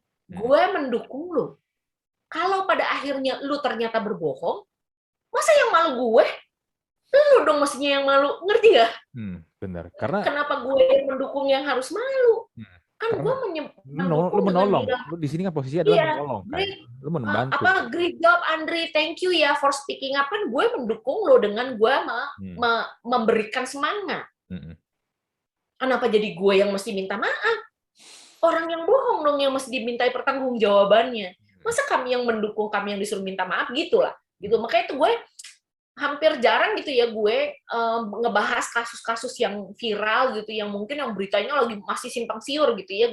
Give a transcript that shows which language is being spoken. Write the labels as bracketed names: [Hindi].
[Indonesian] Gue mendukung lo. Kalau pada akhirnya lu ternyata berbohong, masa yang malu gue? Lu dong mestinya yang malu, ngerti gak? Benar. Karena kenapa gue yang mendukung yang harus malu? Kan gue lu mendukung menolong. dengan bilang, Lu di sini kan posisinya adalah menolong kan. Lu membantu. [English] Great job Andri, thank you ya for speaking up. [Indonesian] Kan gue mendukung lo dengan gue memberikan semangat. Kenapa jadi gue yang mesti minta maaf? Orang yang bohong dong yang mesti dimintai pertanggungjawabannya. Masa kami yang mendukung, kami yang disuruh minta maaf gitu lah. Gitu. Makanya itu gue hampir jarang gitu ya gue ngebahas kasus-kasus yang viral gitu, yang mungkin yang beritanya lagi masih simpang siur gitu ya.